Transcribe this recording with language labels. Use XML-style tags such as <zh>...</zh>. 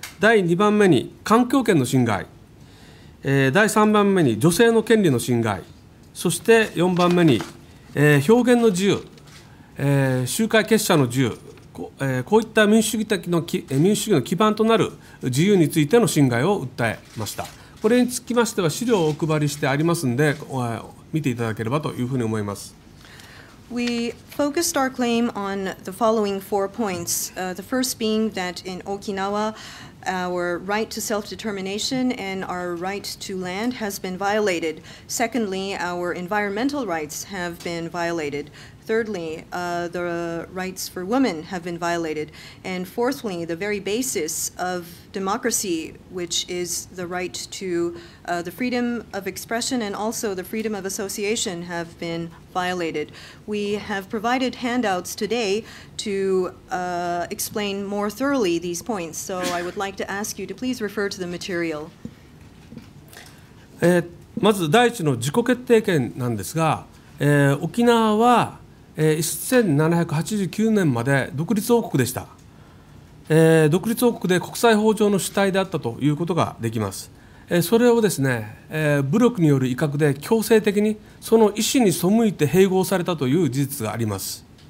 <ja>第2番目に環境権の侵害、第3番目に女性の権利の侵害、そして4番目に、表現の自由、集会結社の自由、こういった民主主義の基盤となる自由についての侵害を訴えました。これにつきましては資料をお配りしてありますので、見ていただければというふうに思います。</ja> <en>We focused our claim on the following 4 points. The first being that in Okinawa, our right to self-determination and our right to land has been violated. Secondly, our environmental rights have been violated. Thirdly, the rights for women have been violated. And fourthly, the very basis of democracy, which is the right to the freedom of expression and also the freedom of association, have been violated. We have provided handouts today to explain more thoroughly these points. So I would like to ask you to please refer to the material.</en> <ja>まず第一の自己決定権なんですが、沖縄は1789年まで独立王国でした。独立王国で国際法上の主体であったということができます。それをですね、武力による威嚇で強制的にその意思に背いて併合されたという事実があります。</ja>